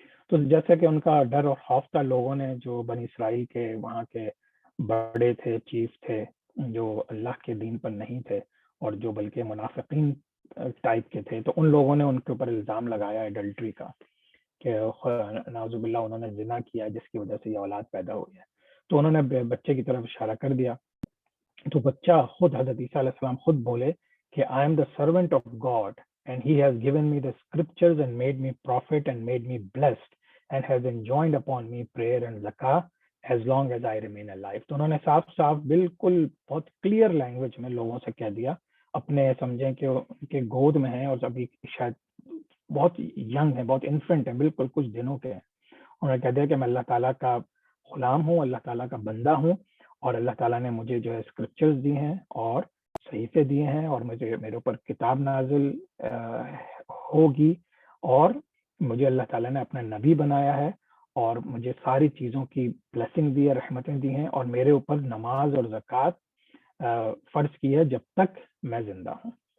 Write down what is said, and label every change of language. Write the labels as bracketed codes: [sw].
[ur] تو جیسا کہ ان کا ڈر اور خوف تھا، لوگوں نے جو بنی اسرائیل کے وہاں کے بڑے تھے، چیف تھے، جو اللہ کے دین پر نہیں تھے اور جو بلکہ منافقین ٹائپ کے تھے، تو ان لوگوں نے ان کے اوپر الزام لگایا ایڈلٹری کا کہ نعوذ باللہ انہوں نے زنا کیا جس کی وجہ سے یہ اولاد پیدا ہوئی ہے. تو انہوں نے بچے کی طرف اشارہ کر دیا. تو بچہ خود حضرت عیسیٰ علیہ السلام خود بولے کہ [en] I am the servant of God and he has given me the scriptures and made me prophet and made me blessed and has enjoined upon me prayer and zakah as long as I remain alive. [ur] تو انہوں نے صاف بالکل بہت clear language میں لوگوں سے کہہ دیا، اپنے سمجھیں کہ ان کے گود میں ہیں اور ابھی شاید بہت ینگ ہیں، بہت انفنٹ ہیں، بالکل کچھ دنوں کے ہیں. انہوں نے کہہ دیا کہ میں اللہ تعالیٰ کا غلام ہوں، اللہ تعالیٰ کا بندہ ہوں، اور اللہ تعالیٰ نے مجھے جو ہے اسکرپچرز دی ہیں اور صحیفے دیے ہیں، اور میرے اوپر کتاب نازل ہوگی، اور مجھے اللہ تعالیٰ نے اپنا نبی بنایا ہے اور مجھے ساری چیزوں کی بلیسنگ دی ہے، رحمتیں دی ہیں، اور میرے اوپر نماز اور زکوٰۃ فرض کی ہے جب تک میں زندہ ہوں.